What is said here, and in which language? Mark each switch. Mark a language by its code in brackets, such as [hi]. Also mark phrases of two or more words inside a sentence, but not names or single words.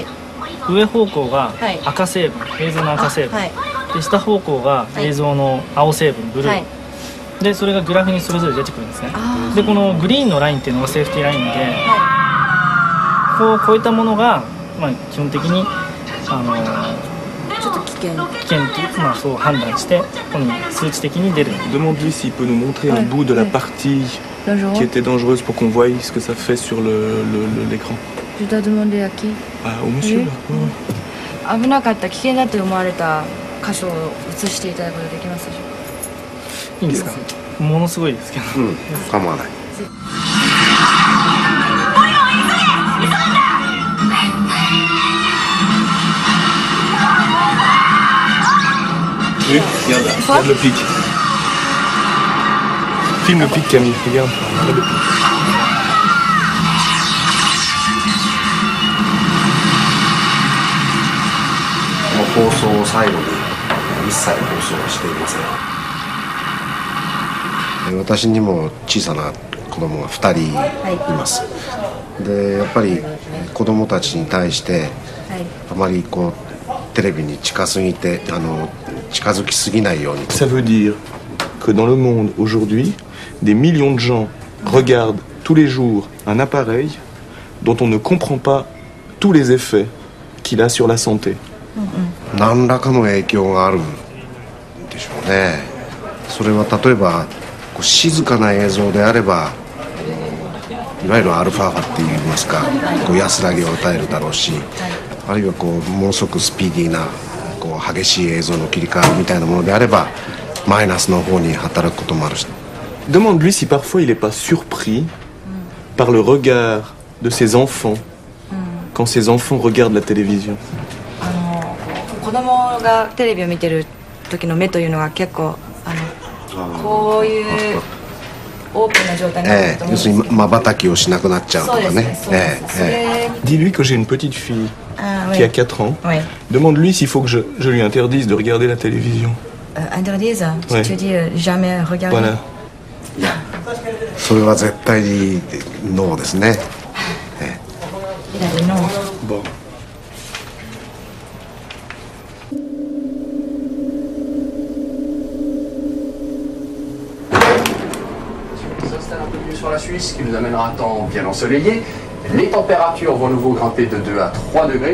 [ja] 上方向が赤成分、映像の赤成分、はい、で下方向が映像の青成分、ブルー、はい、でそれがグラフにそれぞれ出てくるんですね。でこのグリーンのラインっていうのがセーフティーラインで、こう超えたものが、まあ、基本的にちょっと危険っていう、まあ、そう判断してこの数値的に出る。 [fr] Demande-lui s'il peut nous montrer un bout de la partie qui était dangereuse pour qu'on voie ce que ça fait sur l'écran. Je dois demander à qui? Au monsieur. [ja] 危なかった危険だと思われた箇所を映していただくことできますでしょうか？いいんですか？ものすごいですけど。構わない。 [fr] Regarde le pic. Filme le pic, Camille, regarde. Le pic. [ja] 放送を最後に一切放送はしていません。私にも小さな子供が2人います。でやっぱり子供たちに対してあまりこうテレビに近づきすぎないように。 [fr] Ça veut dire que dans le monde aujourd'hui, des millions de gens regardent tous les jours un appareil dont on ne comprend pas tous les effets qu'il a sur la santé. [ja] 何らかの影響があるんでしょうね。それは例えばこう静かな映像であればいわゆるアルファ波っていいますか、こう安らぎを与えるだろうし、あるいはこうものすごくスピーディーなこう激しい映像の切り替わりみたいなものであればマイナスの方に働くこともあるし。 [fr] Demande-lui si parfois il n'est pas surpris par le regard de ses enfants quand ses enfants regardent la télévision. [ja] 子供がテレビを見てる時の目というのが結構こういうオープンな状態になると思うんですけど、要するに瞬きをしなくなっちゃうとかね。 [fr] Dis-lui que j'ai une petite fille qui a 4 ans. Demande-lui s'il faut que je lui interdise de regarder la télévision. Interdise? Tu dis jamais regarder? Voilà. [ja] それは絶対にノーですね。 [fr] Bon. Sur la Suisse, qui nous amènera un temps bien ensoleillé. Les températures vont nouveau grimper de 2 à 3 degrés.